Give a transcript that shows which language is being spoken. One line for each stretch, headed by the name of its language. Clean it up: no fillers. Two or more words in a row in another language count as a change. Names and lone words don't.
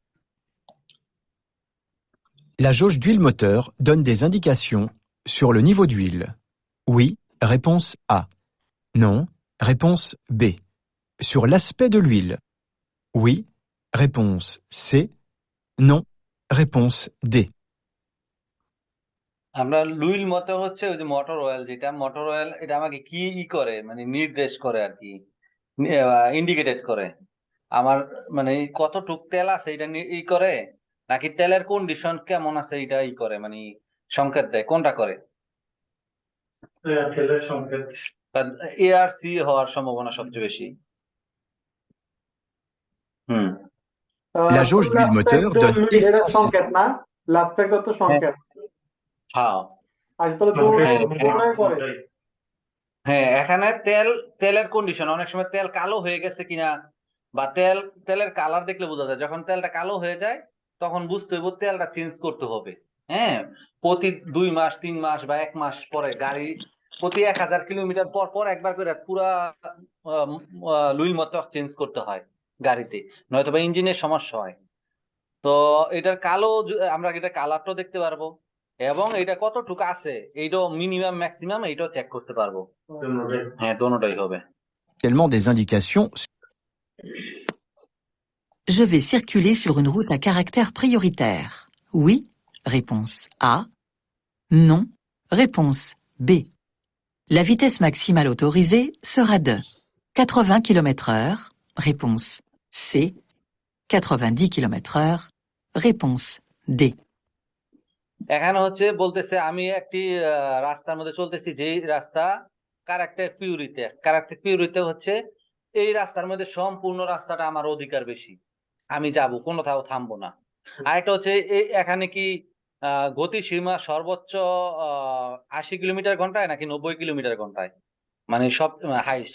French: La jauge d'huile moteur donne des indications sur le niveau d'huile. Oui, réponse A. Non, réponse B. Sur l'aspect de l'huile. Oui, réponse C. Non, réponse D.
Bangla: আমরা
French: l'huile moteur
Bangla: হচ্ছে ওই যে
English: motor oil,
Bangla: যেটা
English: motor oil,
Bangla: এটা আমাকে কি করে, মানে নির্দেশ করে আর কি, ইন্ডিকেটেড করে আমার, মানে কতটুক তেল আছে এটা করে, নাকি তেলের কন্ডিশন কেমন আছে এটা করে, মানে সংকেত দেয়, কোনটা করে? তেলের সংকেত। এআরসি হওয়ার সম্ভাবনা সবচেয়ে বেশি। হুম।
French: La jauge d'huile moteur donne essentiellement.
Bangla: সংকেত না, লাস্টটা তো সংকেত। হ্যাঁ আজ তাহলে দুটোটাই করে। হ্যাঁ, এখানে তেলের কন্ডিশন, অনেক সময় তেল কালো হয়ে গেছে কিনা, বা তেলের কালার দেখলে বোঝা যায়। যখন তেলটা কালো হয়ে যায় তখন বুঝতে হবে তেলটা চেঞ্জ করতে হবে। হ্যাঁ, প্রতি 2 মাস 3 মাস বা 1 মাস পরে গাড়ি প্রতি 1000 কিলোমিটার পর পর একবার করে পুরা
French: l'huile moteur
Bangla: চেঞ্জ করতে হয় গাড়িতে, নয়তো বা ইঞ্জিনের সমস্যা হয়। তো এটার কালো আমরা এটা কালারটাও দেখতে পারবো, এবং এটা কতটুকু আছে এইটাও
English: minimum maximum
Bangla: এইটাও চেক করতে পারবো। হ্যাঁ, দোনোটাই হবে।
French: Des indications. Je vais circuler sur une route à caractère prioritaire. Oui, réponse A. Non, réponse B. La vitesse maximale autorisée sera de 80 km/h, réponse C. 90 km/h, réponse D.
Bangla: এখানে হচ্ছে বলতেছে আমি একটি রাস্তার মধ্যে চলতেছি, যেই রাস্তা
French: caractère prioritaire
Bangla: হচ্ছে এই রাস্তার মধ্যে সম্পূর্ণ রাস্তাটা আমার অধিকার বেশি, আমি যাব, কোথাও থামবো না। আরেকটা হচ্ছে এখানে কি গতিসীমা সর্বোচ্চ 80 কিলোমিটার ঘন্টায় নাকি 90 কিলোমিটার ঘন্টায়, মানে সব হাইস্ট।